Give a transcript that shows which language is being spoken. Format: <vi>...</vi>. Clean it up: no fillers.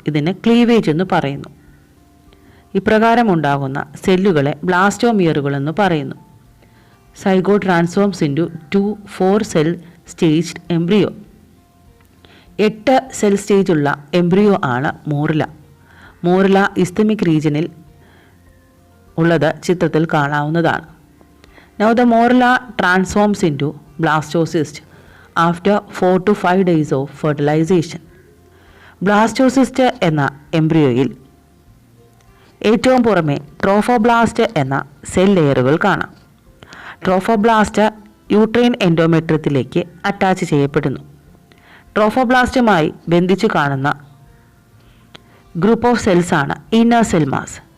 <ml>ഇതിന് ക്ലീവേജ് എന്ന് പറയുന്നു. ഇപ്രകാരം ഉണ്ടാകുന്ന സെല്ലുകളെ ബ്ലാസ്റ്റോമിയറുകൾ എന്ന് പറയുന്നു.</ml> <en>Zygote transforms into 2-4 cell staged embryo.</en> <ml>8 cell സ്റ്റേജുള്ള embryo ആണ് മോറില. മോറില ഇസ്തമിക് റീജിയനിൽ ഉള്ളത് ചിത്രത്തിൽ കാണാവുന്നതാണ്.</ml> <en>Now the morula transforms into blastocyst after 4 to 5 days of fertilization.</en> <ml>Blastocyst എന്ന എംബ്രിയോയിൽ ഏറ്റവും പുറമെ ട്രോഫോബ്ലാസ്റ്റ് എന്ന സെൽ ലെയറുകൾ കാണാം. ട്രോഫോബ്ലാസ്റ്റ് യൂട്രൈൻ എൻഡോമെട്രിയത്തിലേക്ക് അറ്റാച്ച് ചെയ്യപ്പെടുന്നു. ട്രോഫോബ്ലാസ്റ്റുമായി ബന്ധിച്ചു കാണുന്ന ഗ്രൂപ്പ് ഓഫ് സെൽസ് ആണ് ഇന്നർ സെൽ മാസ്.</ml>